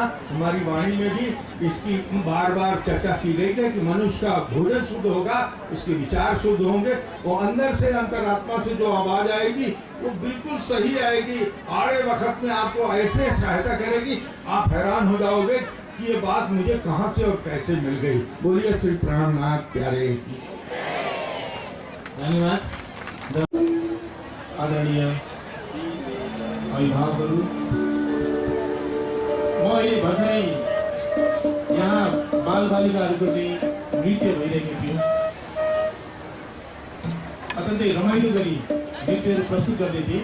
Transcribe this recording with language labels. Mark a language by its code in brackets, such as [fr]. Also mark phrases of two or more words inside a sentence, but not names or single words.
[hi] हमारी वाणी में भी इसकी बार बार चर्चा की गई है कि मनुष्य का भोजन शुद्ध होगा, उसके विचार शुद्ध होंगे, और अंदर से अंतरात्मा से जो आवाज आएगी वो बिल्कुल सही आएगी। आड़े वक्त में आपको ऐसे सहायता करेगी, आप हैरान हो जाओगे कि ये बात मुझे कहाँ से और कैसे मिल गई। बोलिए श्री प्राणनाथ प्यारे। धन्यवाद [ne] आदरणीय अभिभावकहरू, म अहिले भर्खरै यहाँ बालबालिकाहरूको चाहिँ नृत्य भइरहेको थियो। अत्यन्तै रमाइलो गरी नृत्यहरू प्रस्तुत गर्दै थिए।